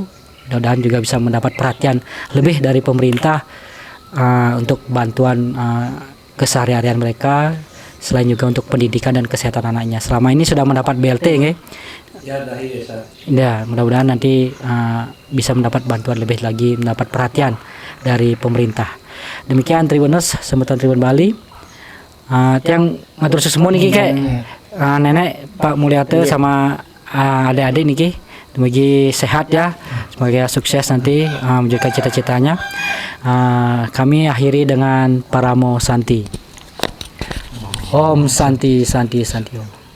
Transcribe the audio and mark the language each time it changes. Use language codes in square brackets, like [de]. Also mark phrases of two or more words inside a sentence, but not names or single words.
[id] Mudah-mudahan juga bisa mendapat perhatian lebih dari pemerintah untuk bantuan keseharian mereka, selain juga untuk pendidikan dan kesehatan anaknya. Selama ini sudah mendapat BLT, nggih? Ya, mudah-mudahan nanti bisa mendapat bantuan lebih lagi, mendapat perhatian dari pemerintah. Demikian Tribuners, Semeton Tribun Bali. Tiang ngatur semua niki kayak nenek Pak Mulyate sama adik-adik niki. Semoga sehat ya, semoga sukses nanti menjaga cita-citanya. Kami akhiri dengan [sa] Paramo Santi. Om Santi Santi Santi Om.